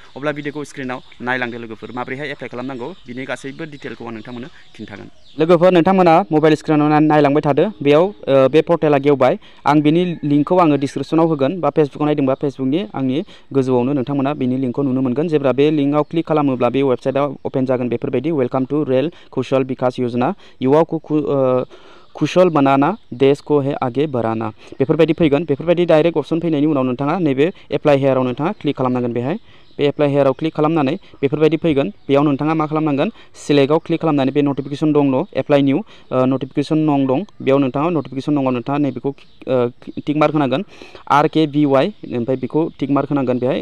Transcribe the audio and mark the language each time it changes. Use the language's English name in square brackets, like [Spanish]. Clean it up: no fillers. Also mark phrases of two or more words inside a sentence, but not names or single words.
[Bodo] अब्ला भिडिअखौ स्क्रिनाव नायलांदो लोगोफोर, माबोरैहाय एप्लाइ खालामनांगौ बिनि गासैबो डिटेलखौ आं नोंथांमोननो खिन्थागोन। लोगोफोर, नोंथांमोना [English] mobile screenआव [Bodo] नायलांबाय थादो। बेयाव बे पर्टेला गेवबाय। आं बिनि लिंकखौ आङो डिसक्रिपसनाव होगोन, बा फेसबुकाव नायदोंबा फेसबुकनि आंनि गोजौआवनो नोंथांमोना बिनि लिंकखौ नुनो मोनगोन। जेब्ला बे [English] linkआव click [Bodo] खालामोब्ला बे वेबसाइटआ अपेन जागोन बेफोरबायदि, [English] welcome to [Bodo] रेल कौशल विकास योजना, [Hindi] युवा कुशल बनाना देश को है आगे बढ़ाना, [Bodo] बेफोरबायदि फैगोन। बेफोरबायदि [English] direct option [Bodo] फैनायनि उनाव नोंथाङा नैबे [English] apply hereआव [Bodo] नोंथाङा क्लिक खालामनांगोन। बेहाय बे [English] apply hereआव [Bodo] क्लिक खालामनानै बेफोरबायदि फैगोन। बेयाव नोंथाङा मा खालामनांगोन, सिलेक्टआव क्लिक खालामनानै बे नटिफिकेसन दं न' [English] apply new notification [Bodo] नं दं, बेयाव नोंथाङा नटिफिकेसन नङाव नोंथाङा नैबेखौ [English] tick mark [Bodo] होनांगोन, RKBY, ओमफ्राय बेखौ [English] tick mark [Bodo] होनांगोन बेहाय।